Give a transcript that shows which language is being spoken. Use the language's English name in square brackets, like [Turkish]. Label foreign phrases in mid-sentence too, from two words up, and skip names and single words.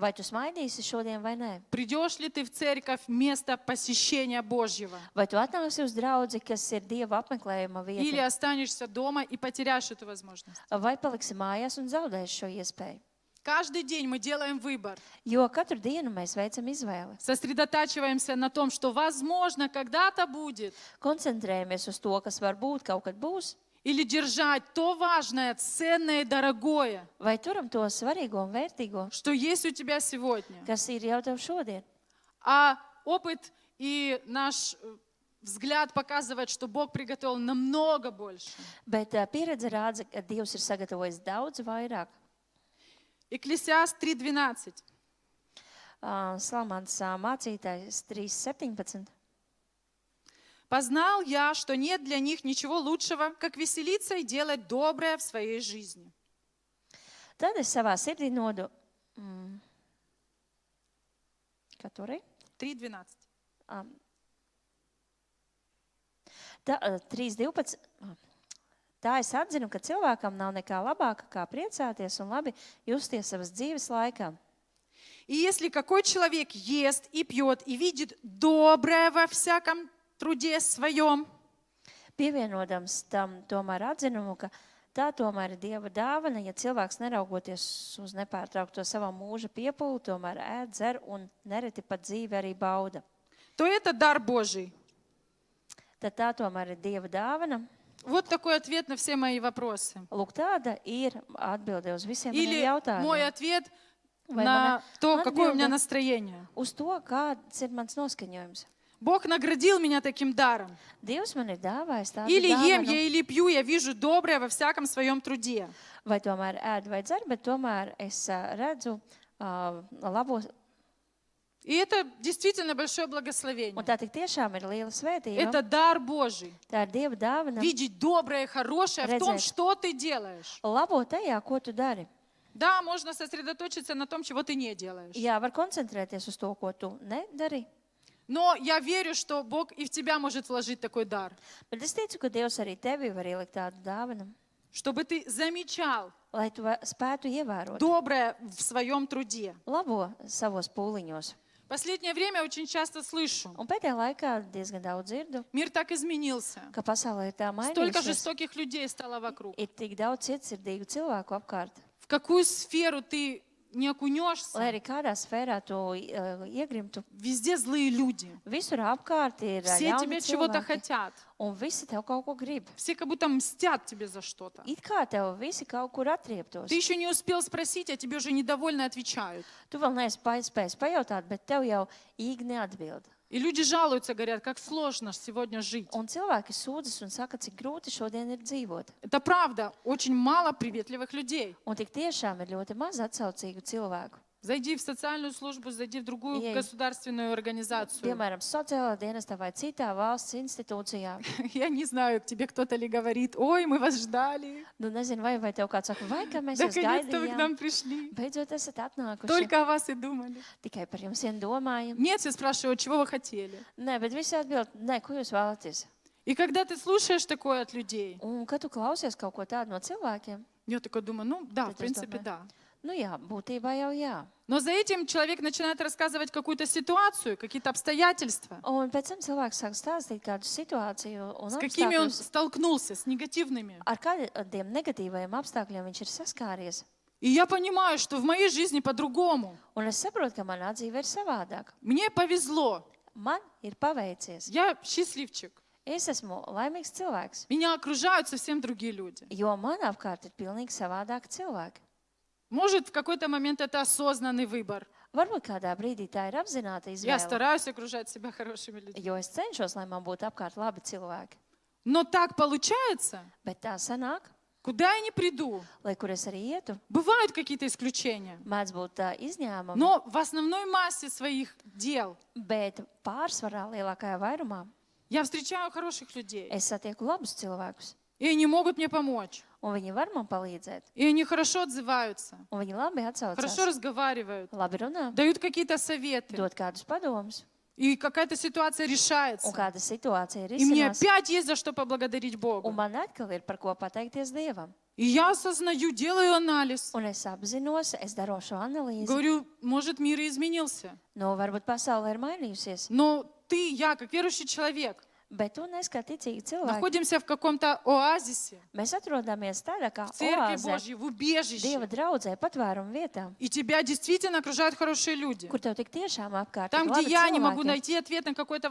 [Latvian] vai tu smaidīsi šodien vai nē. [Russian] Придешь ли ты в церковь место посещения Божьего? [Latvian] Vai tu atnāksi uz draudzi, kas ir Dieva apmeklējuma [Russian] Или [Latvian] vieta, [Russian] останешься дома и потеряешь эту возможность? [Latvian] vai paliksi mājās un zaudēsi šo iespēju. [Russian] Каждый день мы делаем выбор. [Latvian] Jo katru dienu mēs veicam izvēli. [Russian] Сосредотачиваемся на том, что возможно когда-то будет. [Latvian] Koncentrējamies uz to, kas varbūt kaut kad būs, [Russian] Или держать то важное, ценное и дорогое, [Latvian] vai turam to svarīgo un vērtīgo, [Russian] что есть у тебя сегодня. [Latvian] kas ir jau tev šodien. [Russian] А опыт и наш взгляд показывает, что Бог приготовил намного больше. [Latvian] Bet pieredze rāda, ka Dievs ir sagatavojis daudz vairāk. [Russian] Екклесиаст 3:12. [Latvian] Salmāns mācītājs 3:17. [Russian] «Познал я, что нет для них ничего лучшего, как веселиться и делать доброе в своей жизни». [Latvian] Tad es savā sirdī nodu. Katrai? 3:12. 3:12. Tā es atzinu, ka cilvēkam nav nekā labāka, kā priecāties un labi justies savas dzīves laikā. [Russian] «И если какой человек ест и пьет и видит доброе во всяком труде своем, [Latvian] Pievienodams tam tomēr atzinumu, ka tā tomēr ir Dieva dāvana, ja cilvēks neraugoties uz nepārtraukto savā mūža piepūli, tomēr ēd, dzer un nereti pat dzīvi arī bauda. [Russian] то это дар Божий». [Latvian] Tad tā tomēr ir Dieva dāvana. [Russian] Вот такой ответ на все мои вопросы. [Latvian] Lūk, tāda ir atbilde uz visiem maniem [Russian] Или мой [Latvian] jautājumiem. [Russian] ответ [Latvian] Vai [Russian] на [Latvian] mana [Russian] то, какое у меня [Latvian] atbilde [Russian] настроение. [Latvian] uz to, kāds ir mans noskaņojums. [Russian] Бог наградил меня таким даром. [Latvian] Dievs man ir dāvājis tādu [Russian] Или ем [Latvian] dāvanu, [Russian] я, или пью, я вижу доброе во всяком своем труде. [Latvian] vai tomēr ēd vai dzer, bet tomēr es redzu labo. [Russian] И это действительно большое [Latvian] Un [Russian] благословение. [Latvian] tā tik tiešām ir liela svētība. [Russian] Это дар Божий. [Latvian] Tā ir Dieva dāvana. [Russian] Видеть доброе и хорошее в том, [Latvian] Redzēt. [Russian] что ты делаешь. [Latvian] Labo tajā, ko tu dari. [Russian] Да, можно сосредоточиться на том, чего ты не делаешь. [Latvian] Jā, var koncentrēties uz to, ko tu nedari. [Russian] Но я верю, что Бог и в тебя может вложить такой дар, [Latvian] Bet es ticu, ka Dievs arī tevi var ielikt tādu dāvanu, [Russian] чтобы ты замечал [Latvian] lai tu spētu ievērot [Russian] доброе в своем труде. [Latvian] labo savos pūliņos. [Russian] В последнее время очень часто слышу, [Latvian] Un pēdējā laikā diezgan daudz dzirdu, [Russian] мир так изменился. [Latvian] ka pasaulē ir tā [Russian] Столько [Latvian] mainījusies. [Russian] жестоких людей стало вокруг. [Latvian] Ir tik daudz cietsirdīgu cilvēku apkārt. [Russian] В какую сферу ты не [Latvian] Lai [Russian] окунешься, [Latvian] arī kādā sfērā tu iegrimtu, [Russian] везде злые люди. [Latvian] visur apkārt ir [Russian] Все [Latvian] jauni [Russian] тебе чего-то [Latvian] cilvēki. [Russian] хотят. [Latvian] Un visi tev kaut ko grib. [Russian] Все как будто mстят тебе за что-то. [Latvian] It kā tev visi kaut kur atrieptos. [Russian] Ты еще не успел спросить, а тебе уже недовольно отвечают. [Latvian] Tu vēl neesi spējis pajautāt, bet tev jau īgi neatbild. [Russian] И люди жалуются, говорят, как сложно сегодня жить. [Latvian] Un cilvēki sūdzas un saka, cik grūti šodien ir dzīvot. [Russian] Это правда, очень мало приветливых людей. [Latvian] Un tik tiešām ir ļoti maz atsaucīgu cilvēku. [Russian] Зайди в социальную службу, зайди в другую Ей. государственную организацию. [Latvian] Piemēram, sociālā dienestā vai citā valsts institūcijā. [Russian] Я не знаю, тебе кто-то ли говорит, ой, мы вас ждали, [Latvian] Nu, nezinu, vai tev kāds saka, vai kā mēs jūs [Russian] наконец-то вы к [Latvian] gaidījām. [Russian] нам пришли. [Latvian] Beidzot esat atnākuši. [Russian] Только о вас и думали. [Latvian] Tikai par jums vien domājam. [Russian] Нет, все спрашивают, чего вы хотели. [Latvian] Nē, bet visi atbild, nē, ko jūs vēlaties. [Russian] И когда ты слушаешь такое от людей, [Latvian] Un, kad tu klausies kaut ko tādu no cilvēkiem, [Russian] я такой думаю, ну да, Ты в принципе, думаешь? да. [Latvian] nu jā, būtībā jau jā. [Russian] Но за этим человек начинает рассказывать какую-то ситуацию, какие-то обстоятельства, [Latvian] Un pēc tam cilvēks sāk stāstīt kādu situāciju un [Russian] с какими он [Latvian] apstākļus, [Russian] столкнулся, с негативными. [Latvian] ar kādiem negatīvajiem apstākļiem viņš ir saskāries. [Russian] И я понимаю, что в моей жизни по-другому. [Latvian] Un es saprotu, ka manā dzīve ir savādāk. [Russian] Мне повезло. [Latvian] Man ir paveicies. [Russian] Я счастливчик. [Latvian] Es esmu laimīgs cilvēks, [Russian] Меня окружают совсем другие люди. [Latvian] jo man apkārt ir pilnīgi savādāki cilvēki. [Russian] Может, в какой-то момент это осознанный выбор. [Latvian] Varbūt kādā brīdī tā ir apzināta [Russian] Я [Latvian] izvēle, [Russian] стараюсь окружать себя хорошими людьми. [Latvian] jo es cenšos, lai man būtu apkārt labi cilvēki. [Russian] Но так получается, [Latvian] Bet tā sanāk, [Russian] куда я ни приду. [Latvian] lai kur es arī ietu, [Russian] Бывают какие-то исключения. [Latvian] mēdz būt izņēmumi, [Russian] Но в основной массе своих дел [Latvian] bet pārsvarā lielākajā vairumā [Russian] я встречаю хороших людей. [Latvian] es satieku labus cilvēkus, [Russian] И они могут мне помочь. [Latvian] un viņi var man palīdzēt, [Russian] И они хорошо отзываются, [Latvian] un viņi labi [Russian] хорошо [Latvian] atsaucās, [Russian] разговаривают, [Latvian] labi runā, [Russian] дают какие-то советы. [Latvian] dod kādus padomus, [Russian] И какая-то ситуация [Latvian] un [Russian] решается. [Latvian] kāda situācija ir [Russian] И мне [Latvian] izcinās, [Russian] опять есть за что поблагодарить [Latvian] un [Russian] Богу. [Latvian] man atkal ir par ko pateikties Dievam. [Russian] И я осознаю, делаю анализ. [Latvian] Un es apzinos, es daru šo analīzi, [Russian] Говорю, может, мир и изменился. [Latvian] nu, varbūt pasaule ir mainījusies, [Russian] Но ты, я, как верующий человек, [Latvian] Bet tu neskati ticīgi cilvēki. [Russian] Находимся в каком-то оазисе, [Latvian] Mēs atrodamies tādā kā [Russian] в Церкви [Latvian] oāzē, [Russian] Божьей, в [Latvian] Dieva [Russian] убежище. [Latvian] draudzē, patvērumu vietā, [Russian] И тебя действительно окружают хорошие люди. [Latvian] kur tev tik tiešām apkārt ir [Russian] Там, где [Latvian] labi [Russian] я не могу [Latvian] cilvēki. [Russian] найти ответ на какой-то